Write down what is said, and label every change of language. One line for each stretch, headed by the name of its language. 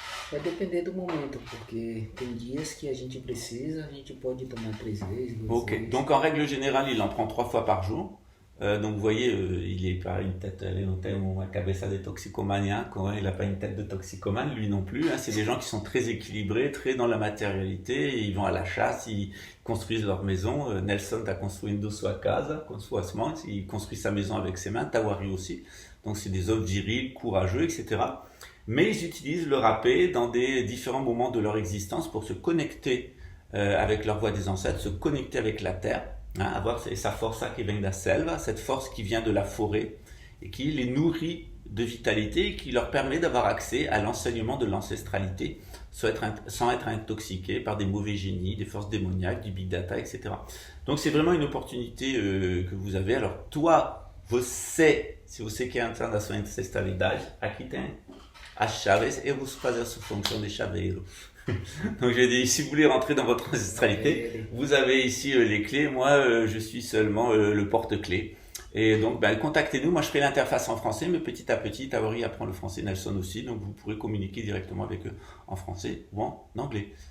Portuguese: Vai depender do momento, porque tem dias que a gente precisa, a gente pode tomar 3 vezes, 2 Ok, vezes.
French: donc en règle générale, il en prend 3 fois par jour. Donc vous voyez, il est pas une tête, une cabeza de toxicomaniaque, il n'a pas une tête de toxicomane, lui non plus. Hein. C'est des gens qui sont très équilibrés, très dans la matérialité. Ils vont à la chasse, ils construisent leur maison.
Portuguese: Nelson está construindo sua casa com suas mãos.
French: Il construit sa maison avec ses mains. Tawari aussi. Donc c'est des hommes virils, courageux, etc. Mais ils utilisent le rapé dans des différents moments de leur existence pour se connecter avec leur voix des ancêtres, se connecter avec la terre. Hein, avoir
Portuguese: essa força que vem da selva,
French: cette force qui vient de la forêt et qui les nourrit de vitalité et qui leur permet d'avoir accès à l'enseignement de l'ancestralité sans être intoxiqués par des mauvais génies, des forces démoniaques, du big data, etc. Donc c'est vraiment une opportunité que vous avez. Alors toi,
Portuguese: se você quer entrar na sua ancestralidade, aqui tem as chaves e eu vou fazer a sua fonction de chaveiro.
French: Donc je dis, si vous voulez rentrer dans votre ancestralité, vous avez ici les clés. Moi, je suis seulement le porte-clés. Et donc, contactez-nous. Moi, je fais l'interface en français, mais petit à petit, Tawari apprend le français, Nelson aussi. Donc, vous pourrez communiquer directement avec eux en français ou en anglais.